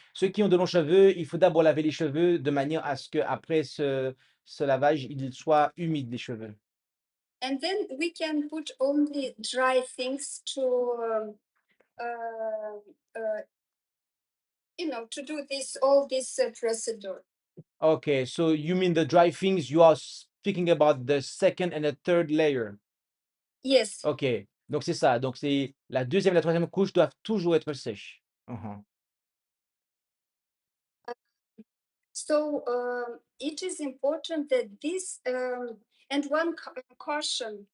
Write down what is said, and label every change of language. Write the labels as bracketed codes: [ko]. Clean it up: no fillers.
[fr] Ceux qui ont de longs cheveux, il faut d'abord laver les cheveux de manière à ce qu'après ce lavage, ils soient humides les cheveux. [en] and then we can put only dry things to uh, uh, to do all this procedure. Okay, so you mean the dry things, you are speaking about the second and the third layer. Yes. [fr] OK, donc c'est ça. Donc c'est la deuxième et la troisième couche doivent toujours être sèches. Mmh. [en] So it is important that this and one caution